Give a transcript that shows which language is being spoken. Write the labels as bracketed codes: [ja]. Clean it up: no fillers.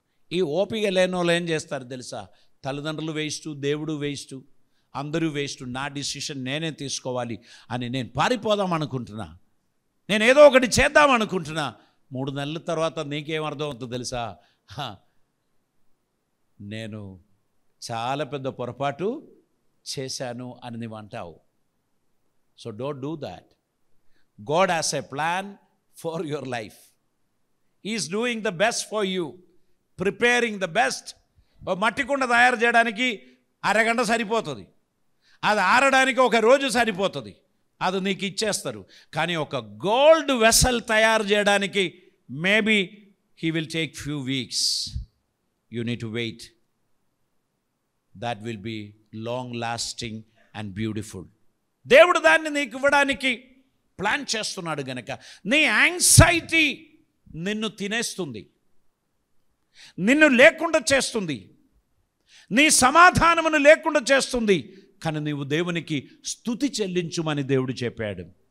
[te] ఈ ఓపిక లేని వాళ్ళు ఏం చేస్తారు తెలుసా? తల్లిదండ్రులు వేస్ట్, దేవుడు వేస్ట్, అందరూ వేస్ట్, నా డిసిషన్ నేనే తీసుకోవాలి అని నేను పారిపోదాం అనుకుంటున్నా, నేను ఏదో ఒకటి చేద్దాం అనుకుంటున్నా. 3 నెలల తర్వాత నీకేం అర్థం అవుతుందో తెలుసా? నేను చాలా పెద్ద పొరపాటు చేశాను అని నువ్వు అంటావు. [en] So don't do that. God has a plan for your life. He is doing the best for you, preparing the best. [te] మట్టి కుండ తయారు చేయడానికి అరగంట సరిపోతుంది, అది ఆరడానికి ఒక రోజు సరిపోతుంది, అది నీకు ఇచ్చేస్తారు. కానీ ఒక [en] gold vessel [te] తయారు చేయడానికి [en] Maybe he will take few weeks. You need to wait. That will be long lasting and beautiful. [te] దేవుడు దాన్ని నీకు ఇవ్వడానికి ప్లాన్ చేస్తున్నాడు గనక నీ యాంగ్జైటీ నిన్ను తినేస్తుంది, నిన్ను లేకుండా చేస్తుంది, నీ సమాధానమును లేకుండా చేస్తుంది. కానీ నీవు దేవునికి స్తుతి చెల్లించుమని దేవుడు చెప్పాడు.